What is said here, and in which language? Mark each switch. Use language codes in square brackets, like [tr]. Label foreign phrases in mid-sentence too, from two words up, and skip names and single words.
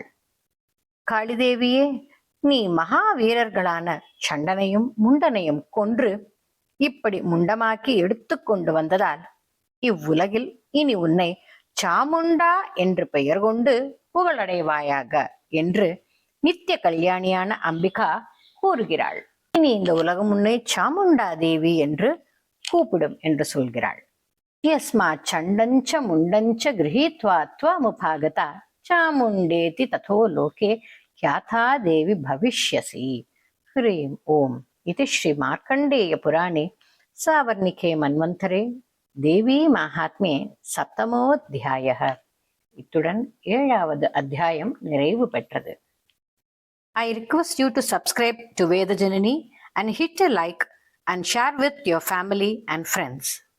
[ta] காளிதேவியே, நீ மகாவீரர்களான சண்டனையும் முண்டனையும் கொன்று இப்படி முண்டமாக்கி எடுத்து கொண்டு வந்ததால் இவ்வுலகில் இனி உன்னை சாமுண்டா என்று பெயர் கொண்டு புகழடைவாயாக என்று நித்திய கல்யாணியான அம்பிகா கூறுகிறாள். இனி இந்த உலகம் உன்னை சாமுண்டா தேவி என்று கூப்பிடும் என்று சொல்கிறாள். [sa] यस्मा चण्डञ्च मुण्डञ्च गृहीत्वा त्वमुपागता चामुण्डेति ततो लोके ख्याता देवी भविष्यसि. ह्रीं ओम. इति श्री मार्कंडेय पुराणे सावर्णिके मन्वन्तरे देवी माहात्म्ये 7th [ta] இத்துடன் 7வது அத்தியாயம் நிறைவு பெற்றது. [en] I request you to subscribe to Veda Janani and hit a like and share with your family and friends.